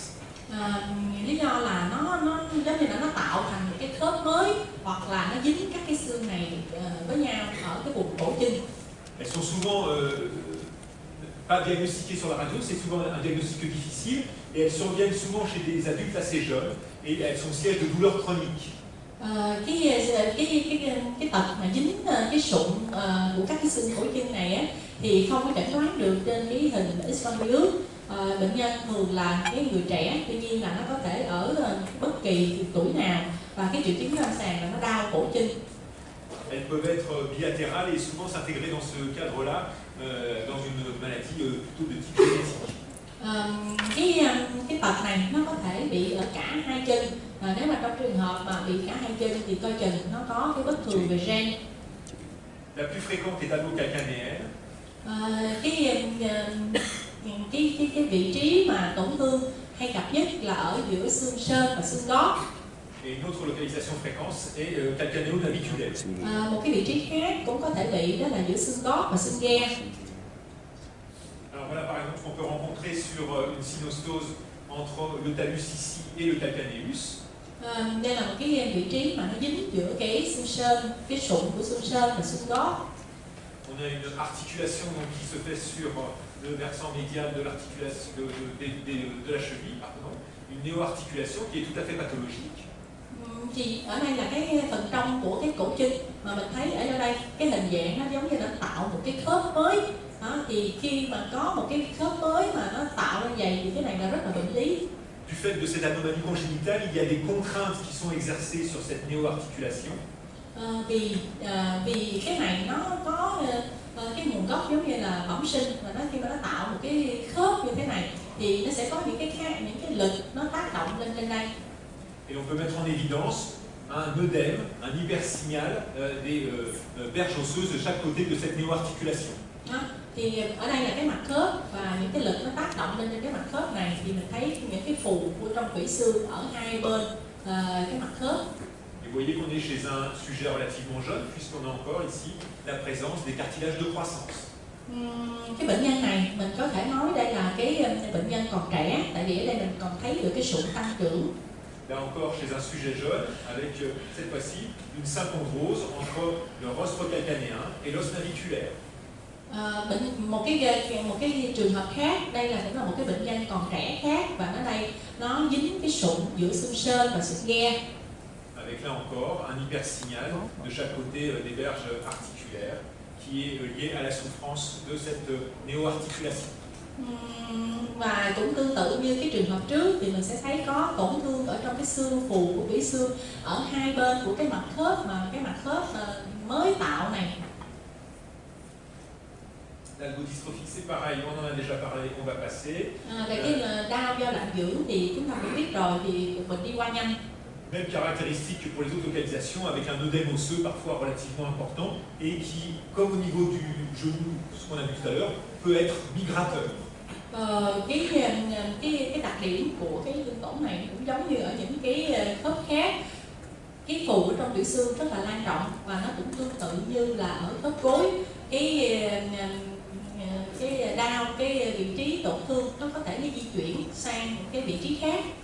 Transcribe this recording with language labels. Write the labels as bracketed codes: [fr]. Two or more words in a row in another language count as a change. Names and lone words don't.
[vi] Lý do là nó giống như là nó tạo thành một cái khớp mới hoặc là nó dính các cái xương này với nhau ở cái vùng cổ chân. [fr] Elles sont souvent pas diagnostiquées sur la radio, c'est souvent un diagnostic difficile et elles surviennent souvent chez des adultes assez jeunes et elles sont siège de douleurs chroniques. [vi] Cái tật mà dính cái sụn của các cái xương cổ chân này á, thì không có chẩn đoán được trên cái hình X-quang virus. Bệnh nhân thường là cái người trẻ, tuy nhiên là nó có thể ở bất kỳ tuổi nào và cái triệu chứng lâm sàng là nó đau cổ chân. [fr] Elles peuvent être bilatérales et souvent s'intégrer dans ce cadre-là dans une maladie plutôt de type génétique. [vi] Cái tật này nó có thể bị ở cả hai chân. Nếu mà trong trường hợp mà bị cả hai chân thì coi chừng nó có cái bất thường về gen. [fr] La plus fréquente est allo-calcanéenne. [vi] Cái vị trí mà tổn thương hay gặp nhất là ở giữa xương sên và xương gót. [fr] Et une autre localisation fréquente est calcanéo-naviculaire. [vi] Một cái vị trí khác cũng có thể bị đó là giữa xương gót và xương ghe. [fr] Alors voilà par exemple qu'on peut rencontrer sur une synostose entre le talus ici et le calcaneus. [vi] Đây là một cái vị trí mà nó dính giữa cái xương sên, cái sụn của xương sên và xương gót. [fr] On a une articulation donc, qui se fait sur le versant médial de l'articulation de la cheville, pardon, une néo-articulation qui est tout à fait pathologique. [vi] Thì ở đây là cái phần trong của cái cổ chân mà mình thấy ở đây cái hình dạng nó giống như nó tạo một cái khớp mới. Thì khi mà có một cái khớp mới mà nó tạo ra vậy thì cái này là rất là bệnh lý. [fr] Du fait de cette anomalie congénitale, il y a des contraintes qui sont exercées sur cette néo-articulation. [vi] Vì cái này nó có cái nguồn gốc giống như là bẩm sinh, và nó khi mà nó tạo một cái khớp như thế này thì nó sẽ có những cái lực nó tác động lên đây. [fr] Et on peut mettre en évidence un œdème, un hypersignal des berges osseuses de chaque côté de cette néoarticulation. [vi] Thì ở đây là cái mặt khớp và những cái lực nó tác động lên trên cái mặt khớp này, thì mình thấy những cái phù của trong tủy xương ở hai bên cái mặt khớp. [fr] Et vous voyez qu'on est chez un sujet relativement jeune, puisqu'on a encore ici la présence des cartilages de croissance. [vi] Cái bệnh nhân này mình có thể nói đây là cái bệnh nhân còn trẻ, tại vì ở đây mình còn thấy được cái sụn tăng trưởng. [fr] Là encore chez un sujet jeune, avec cette fois-ci une syncondrose entre le rostre calcanéen et l'os naviculaire. [vi] Một cái trường hợp khác, đây là cũng là một cái bệnh nhân còn trẻ khác, và ở đây nó dính cái sụn giữa xương sên và xương ghe. [fr] Avec là encore un hypersignal de chaque côté des berges articulaires qui est lié à la souffrance de cette néoarticulation. [vi] Và cũng tương tự như cái trường hợp trước thì mình sẽ thấy có tổn thương ở trong cái xương phù của tủy xương ở hai bên của cái mặt khớp, mà cái mặt khớp mới tạo này. [fr] L'algodystrophie c'est pareil, on en a déjà parlé, on va passer. [vi] Về cái đau do lạm dưỡng thì chúng ta cũng biết rồi, thì mình đi qua nhanh. [fr] Même caractéristique que pour les autolocalisations, avec un œdème osseux parfois relativement important et qui, comme au niveau du genou, ce qu'on a vu tout à l'heure, peut être migrateur. [vi] Cái đặc điểm của cái tổn này cũng giống như ở những cái khớp khác. Cái phù ở trong tủy xương rất là lan trọng, và nó cũng tương tự như là ở khớp gối. Cái đau, cái vị trí tổn thương nó có thể di chuyển sang cái vị trí khác.